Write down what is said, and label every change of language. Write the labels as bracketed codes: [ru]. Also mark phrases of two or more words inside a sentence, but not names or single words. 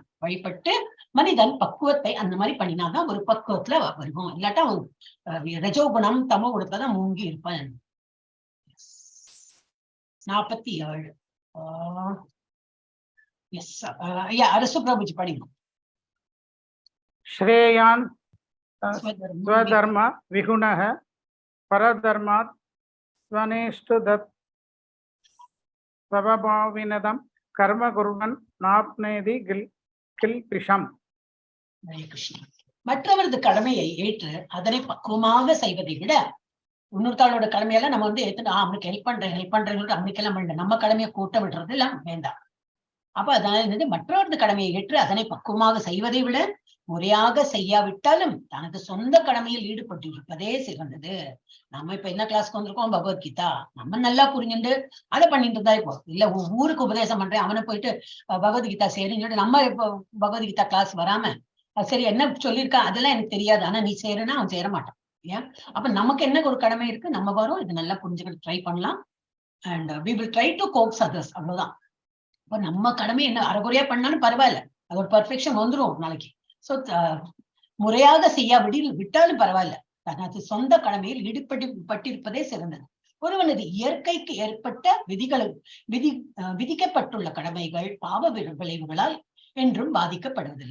[ta] வழிபட்டு மனிதன் பக்குவத்தை அந்த மாதிரி பண்ணினாதான் ஒரு பக்குவத்துல வருவோம். இல்லாட்டா ரஜோகுணம் தமோ குணத்துலதான் மூங்கி இருப்பான். 47 எஸ் ஐயா அரசு பிரபுஜி படிங்க. [sa] श्रेयान् स्वधर्म विगुणः परधर्मात् स्वनेष्टु दत् स्वभाविनदं कर्म कुर्वन् नाप्नोति किल्बिषम्. [ta] ஹரே கிருஷ்ணா. மற்றவரது கடமையை ஏற்று அதனை பக்குவமாக செய்வதை விட இன்னொருத்தாளோட கடமையெல்லாம் நம்ம வந்து ஏத்துட்டு அவனுக்கு ஹெல்ப் பண்றேன்னு அவனுக்கெல்லாம் பண்ணல. நம்ம கடமையை கூட்ட விடுறது எல்லாம் வேண்டாம். அப்ப அதனால என்னது மற்றவரது கடமையை ஏற்று அதனை பக்குவமாக செய்வதை விட முறையாக செய்யாவிட்டாலும் தனது சொந்த கடமையில் ஈடுபட்டு இருப்பதே சிறந்தது. நம்ம இப்ப என்ன கிளாஸ்க்கு வந்திருக்கோம், பகவத்கீதா. நம்ம நல்லா புரிஞ்சுட்டு அதை பண்ணிட்டு இருந்தா இப்போ இல்ல ஊருக்கு உபதேசம் பண்றேன் அவனை போயிட்டு பகவத்கீதா சரின்னு சொல்லிட்டு நம்ம இப்போ பகவத்கீதா கிளாஸ் வராம சரி என்ன சொல்லியிருக்கான் அதெல்லாம் எனக்கு தெரியாது, ஆனா நீ சேருன்னா அவன் சேர மாட்டான். ஏன்? அப்ப நமக்கு என்ன ஒரு கடமை இருக்கு, நம்ம வரோம், இது நல்லா புரிஞ்சுக்கிட்டு ட்ரை பண்ணலாம். [en] அண்ட் we will try to coax others. [ta] அவ்வளவுதான். இப்ப நம்ம கடமை என்ன அரைகுறையா பண்ணாலும் பரவாயில்ல, அது ஒரு பர்ஃபெக்ஷன் வந்துடும் நாளைக்கு. சோ முறையாக விட்டாலும் பரவாயில்ல, தனது சொந்த கடமையில் ஈடுபட்டிருப்பதே சிறந்தது. ஒருவனது இயற்கைக்கு ஏற்பட்ட விதிக்கப்பட்டுள்ள கடமைகள் பாவ விளைவுகளால் என்றும் பாதிக்கப்படுவதில்லை.